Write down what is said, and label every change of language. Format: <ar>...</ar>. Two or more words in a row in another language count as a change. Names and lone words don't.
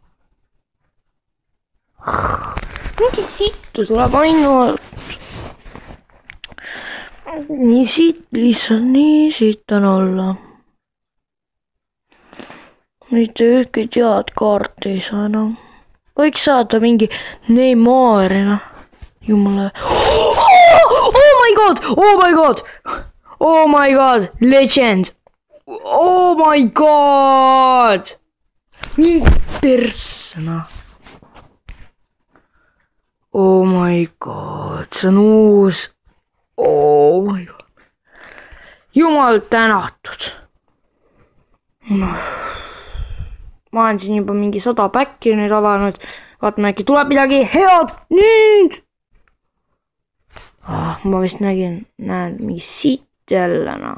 <et>Mingi sittu tuleb ainult. Nii siit, lihtsalt nii siit on olla. Mitte ühtki tead kaarti ei saa enam. Võiks saada mingi Neymarina. Jumala.</et> <en>Oh my god! Oh my god! Oh my god! Legend! Oh my god!</en> <et>Mingi persona.</et> <en>Oh my god!</en> <et>See on uus.</et> <en>Oh my god.</en> <et>Jumal tänatud. Ma olen siin juba mingi 100 päkki nüüd avanud. Vaatame, äkki tuleb midagi head nüüd. Ma vist näen mingi siit jälle.</et>